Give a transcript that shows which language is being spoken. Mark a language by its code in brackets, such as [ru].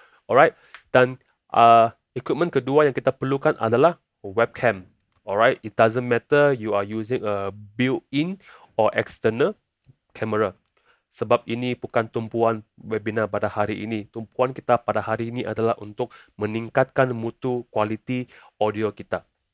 [ms] Alright, dan equipment kedua yang kita perlukan adalah webcam. [en] Alright, it doesn't matter you are using a built-in or external camera. [ms] Sebab ini bukan tumpuan webinar pada hari ini. Tumpuan kita pada hari ini adalah untuk meningkatkan mutu kualiti audio kita.